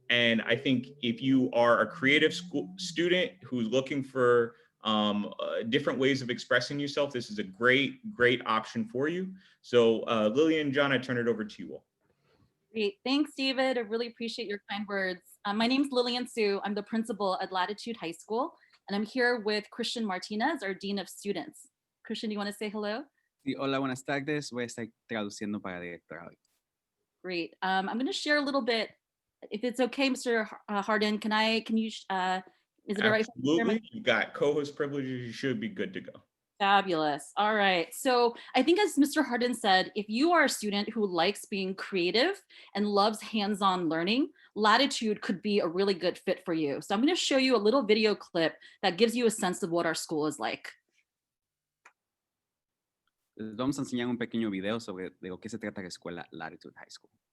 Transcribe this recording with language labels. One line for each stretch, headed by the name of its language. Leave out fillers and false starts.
English: And I think if you are a creative student who's looking for different ways of expressing yourself, this is a great option for you. So Lillian, John, I turn it over to you all. Great, thanks, David. I really appreciate your kind words. My name's Lillian Su. I'm the principal at Latitude High School, and I'm here with Christian Martinez, our Dean of Students. Christian, you want to say hello?
Spanish: Sí, hola, buenas tardes. Voy a estar traduciendo para directora hoy.
English: Great. I'm going to share a little bit. If it's okay, Mr. Hardin, is it all right? Absolutely. You got co-host privileges. You should be good to go. Fabulous. All right. So I think, as Mr. Hardin said, if you are a student who likes being creative and loves hands-on learning, Latitude could be a really good fit for you. So I'm going to show you a little video clip that gives you a sense of what our school is like.
Spanish: Les vamos a enseñar un pequeño video sobre de lo que se trata la escuela Latitude High School.